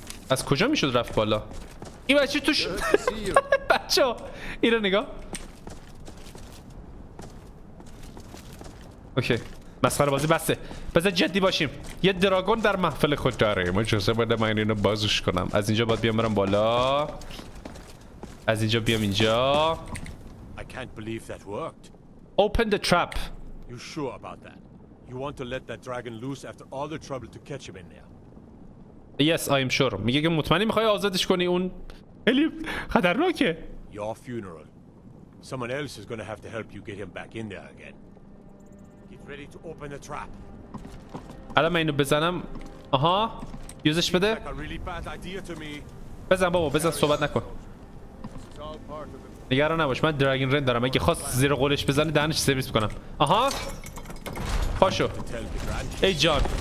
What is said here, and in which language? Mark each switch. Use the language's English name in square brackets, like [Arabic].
[Persian] از کجا میشد رفت بالا؟ این بچه توش بچه این رو نگاه. اوکی مسخره بازی بسته، بذار جدی باشیم. یه دراگون در محفل خود داره، اجازه بده من اینو بازش کنم. از اینجا باید بیام برم بالا، از اینجا بیام اینجا. [English] I can't believe that worked. Open the trap. You sure about that? You want to let that dragon loose after all the trouble to catch him in there? Yes, I am sure. [Persian] میگه که مطمئنی میخوای آزادش کنی؟ اون خیلی خطرناکه. [English] Your funeral. Someone else is gonna have to help you get him back in there again. Get ready to open the trap. [Persian] الان من اینو بزنم. آها یوزش بده. [English] Like a really bad idea to me. [Persian] بزن بابا بزن، صحبت نکن. نگران نباش من دراگن رن دارم، اگه خواست زیر قولش بزنه دهنش سرویس میکنم. آها پاشو ای جان.